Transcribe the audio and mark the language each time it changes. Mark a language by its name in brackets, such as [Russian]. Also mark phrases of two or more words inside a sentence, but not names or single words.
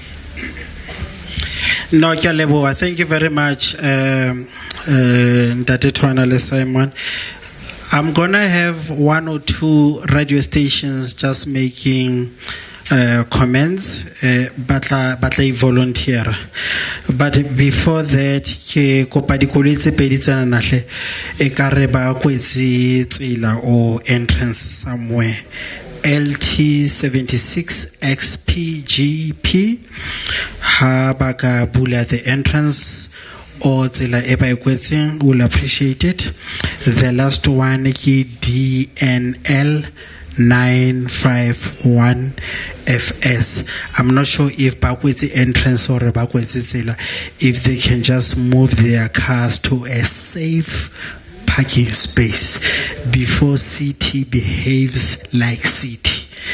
[English] No, Kyalebo, thank you very much, Ntate Twanale Simon. I'm going to have 1 or 2 radio stations just making comments, but volunteer. But before that, [Southern Sotho] ke kopa dikoloi tse pedi tsena nahle e ka re ba kwetse tsela [English] or entrance somewhere. [Southern Sotho] LT76 XPGP ha ba ka bula [English] the entrance [Southern Sotho] or tsela e ba ekwetseng, [English] we'll appreciate it. The last one [Southern Sotho] ke [English] DNL 951 FS. I'm not sure if Bakwezi entrance or Bakwezi Zela, if they can just move their cars to a safe parking space before city behaves like city.